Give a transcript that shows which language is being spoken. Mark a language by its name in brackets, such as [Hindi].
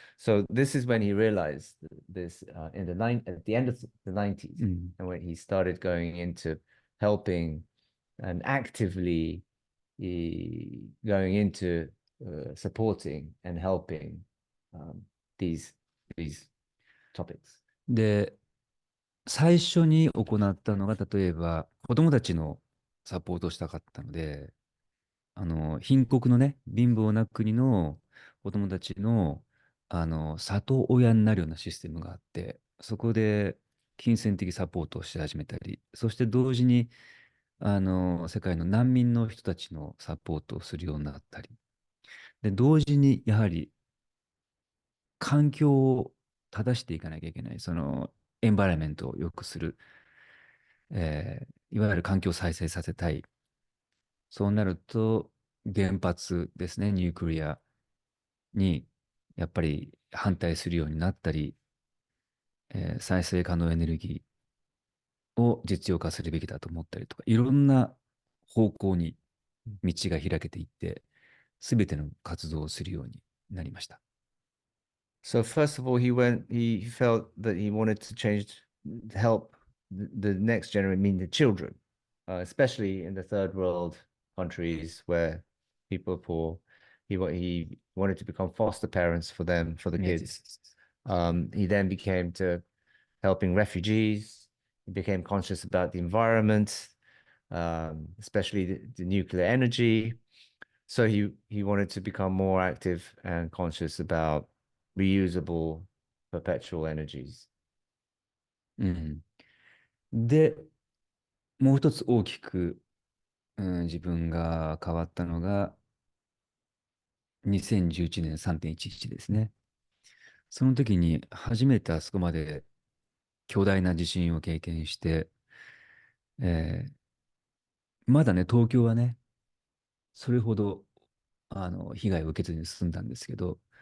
[English] So this is when he realized this at the end of the 90s, and when he started going into helping and actively going into supporting and helping these topics. [Japanese] で、最初に行ったのが、例えば子供たちのサポートをしたかったので、貧国のね、貧乏な国の子供たちの、里親になるようなシステムがあって、そこで金銭的サポートをし始めたり、そして同時に、世界の難民の人たちのサポートをするようになったり、で、同時にやはり環境を正していかなきゃいけない、その、エンバラメントを良くする、いわゆる環境を再生させたい。そうなると、原発ですね、ニュークリアにやっぱり反対するようになったり、再生可能エネルギーを実用化するべきだと思ったりとか、いろんな方向に道が開けていって、すべての活動をするようになりました。 [English] So first of all, he felt that he wanted to help the next generation, I mean the children, especially in the third world countries where people are poor. He wanted to become foster parents for them, for the kids. He then became to helping refugees. He became conscious about the environment, especially the nuclear energy. So he wanted to become more active and conscious about reusable perpetual energies. [Japanese] うん。で、もう一つ大きく、自分が変わったのが、2011年3.11ですね。その時に初めてあそこまで巨大な地震を経験して、まだね、東京はね、それほど被害を受けずに済んだんですけど、